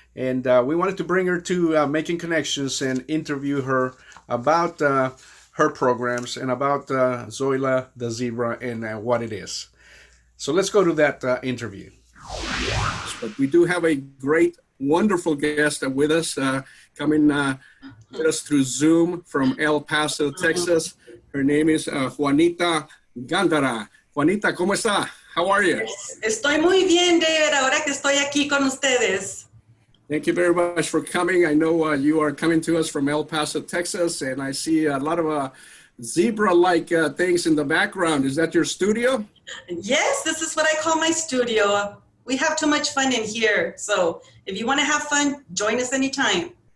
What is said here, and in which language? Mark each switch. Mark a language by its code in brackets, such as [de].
[en] And we wanted to bring her to Making Connections and interview her about her programs and about Zoila the Zebra and what it is. So let's go to that interview. But we do have a great, wonderful guest with us, coming with us through Zoom from El Paso, Texas. Her name is Juanita Gandara. Juanita, [es] ¿cómo está? [en] How are you? [es] Estoy muy bien, David, ahora que estoy aquí con ustedes. [en] Thank you very much for coming. I know you are coming to us from El Paso, Texas, and I see a lot of zebra-like things in the background. Is that your studio? Yes, this is what I call my studio. We have too much fun in here, so if you want to have fun, join us anytime.